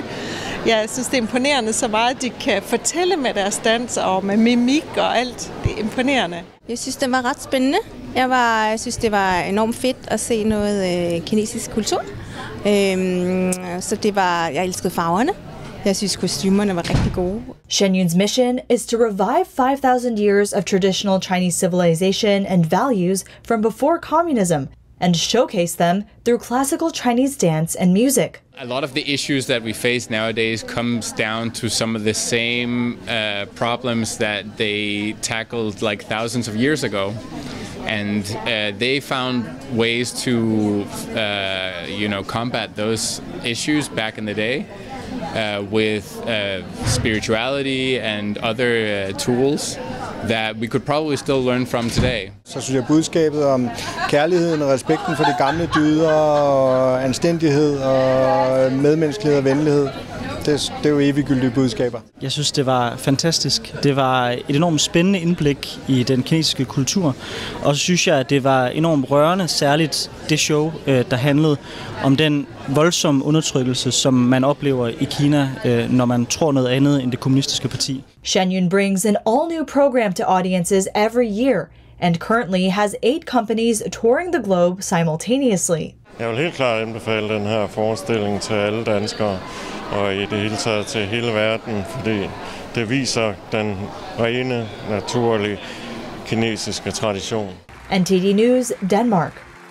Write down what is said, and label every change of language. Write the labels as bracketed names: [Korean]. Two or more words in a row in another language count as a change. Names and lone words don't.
[Danish] Jeg synes, det er imponerende så meget, de kan fortælle med deres dans og med mimik og alt. Det er imponerende. Jeg synes, det var ret spændende. Jeg synes, det var enormt fedt at se noget kinesisk kultur. Så jeg elskede farverne. Jeg synes, kostymerne var rigtig gode. [English] Shenyun's mission is to revive 5,000 years of traditional Chinese civilization and values from before communism, and showcase them through classical Chinese dance and music. A lot of the issues that we face nowadays comes down to some of the same problems that they tackled like thousands of years ago, and they found ways to combat those issues back in the day with spirituality and other tools that we could probably still learn from today. [Danish] Så synes jeg budskabet om kærligheden og respekten for de gamle dyder og anstændighed og medmenneskelighed og venlighed, det er jo eviggyldige budskaber. Jeg synes, det var fantastisk. Det var et enormt spændende indblik i den kinesiske kultur. Og så synes jeg, at det var enormt rørende, særligt det show, der handlede om den voldsomme undertrykkelse, som man oplever i Kina, når man tror noget andet end det kommunistiske parti. [English] Shenyun brings an all-new program to audiences every year, and currently has 8 companies touring the globe simultaneously. [Danish] Jeg vil helt klart anbefale den her forestilling til alle danskere, og i det hele taget til hele verden, fordi det viser den rene, naturlige kinesiske tradition. NTD News, Denmark.